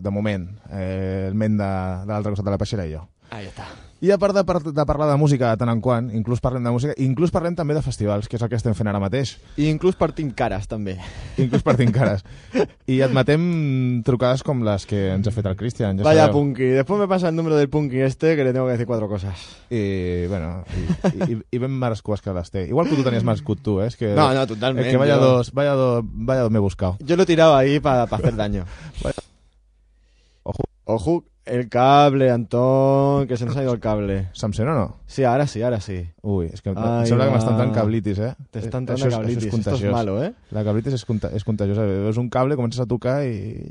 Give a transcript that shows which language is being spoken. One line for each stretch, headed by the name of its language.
Catalan: De moment, el men de l'altre costat de la peixera i jo.
Spanish: Ahí està.
Catalan: I a part de parlar de música de tant en quant, inclús parlem de música, inclús parlem també de festivals, que és el que estem fent ara mateix. I inclús partim cares, també. Inclús partim cares. I admetem trucades com les que ens ha fet el Christian. Ja
Spanish: vaya
Catalan: sabeu. Punky.
Spanish: Después me pasa el número del Punky este, que le tengo que decir cuatro cosas.
Catalan: I, bueno, i ben merescues que les té. Igual que tu tenies merescut tu, és que... No, no, totalment.
Spanish: És que vaya dos m'he buscado. Yo lo tiraba ahí para hacer daño. Ojo. El cable, Antón, que se nos ha ido el cable. ¿Samsung o no? Sí, ahora sí, ahora sí.
Catalan: Uy, es que me sembla que m'estan entrant cablitis, eh?
Spanish: Te están entrant la cablitis, es contagiós. Esto es malo, eh? La cablitis es contagiosa.
Catalan: Veus un cable, comences a tocar i...